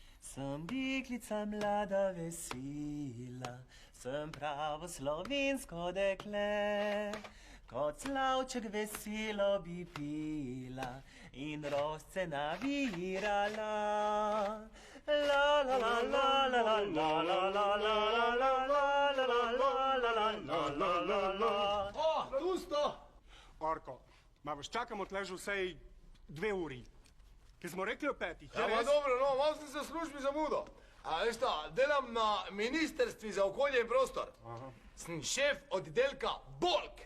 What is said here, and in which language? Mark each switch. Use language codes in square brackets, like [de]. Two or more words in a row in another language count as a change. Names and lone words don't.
[sl] Sem deklica mlada vesela, sem pravo slovensko dekle. Kot slavček veselo bi pila in rožce navirala. La la la la la la la la la la la la la la la la la. O, tu sto! Orko, ma vas čakamo tle že vsej 2 uri. Ki smo rekli o 5. Ja, pa dobro, no, malo sem se v službi zamudil. A veš šta, delam na Ministrstvi za okolje in prostor. Sem šef oddelka BOLK.